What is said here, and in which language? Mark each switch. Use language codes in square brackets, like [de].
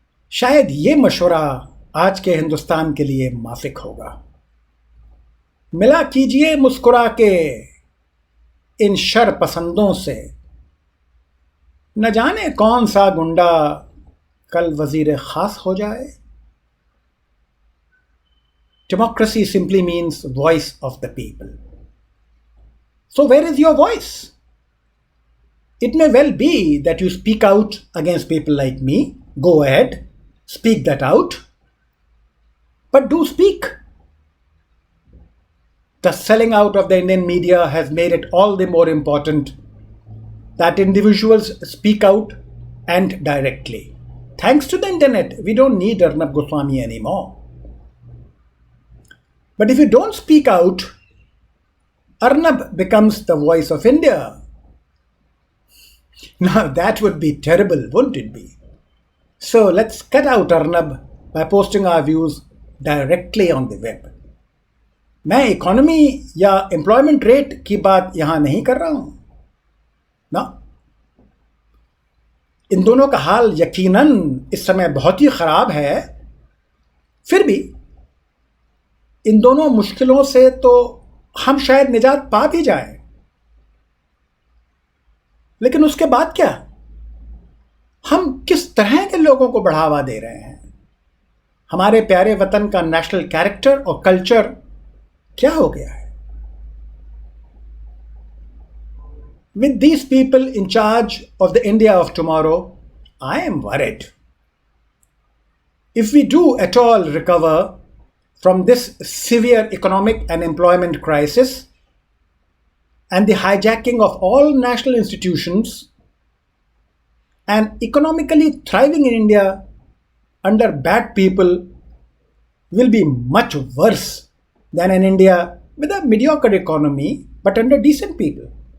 [hi] शायद ये मशवरा आज के हिंदुस्तान के लिए माफिक होगा। मिला कीजिए मुस्कुरा के इन शर पसंदों से, न जाने कौन सा गुंडा कल वजीर खास हो जाए। [en] Democracy simply means voice of the people. So where is your voice? It may well be that you speak out against people like me. Go ahead, speak that out. But do speak. The selling out of the Indian media has made it all the more important that individuals speak out and directly. Thanks to the internet, we don't need Arnab Goswami anymore. But if you don't speak out, Arnab becomes the voice of India. Now that would be terrible, wouldn't it be? So let's cut out Arnab by posting our views directly on the web. [hi] मैं economy या employment rate की बात यहां नहीं कर रहा हूं ना। इन दोनों का हाल यकीनन इस समय बहुत ही खराब है। फिर भी इन दोनों मुश्किलों से तो हम शायद निजात पा भी जाएं। लेकिन उसके बाद क्या? हम किस तरह के लोगों को बढ़ावा दे रहे हैं? हमारे प्यारे वतन का नेशनल कैरेक्टर और कल्चर क्या हो गया है? [en] With these people in charge of the India of tomorrow, I am worried. If we do at all recover from this severe economic and employment crisis and the hijacking of all national institutions, and economically thriving in India under bad people will be much worse than an India with a mediocre economy but under decent people.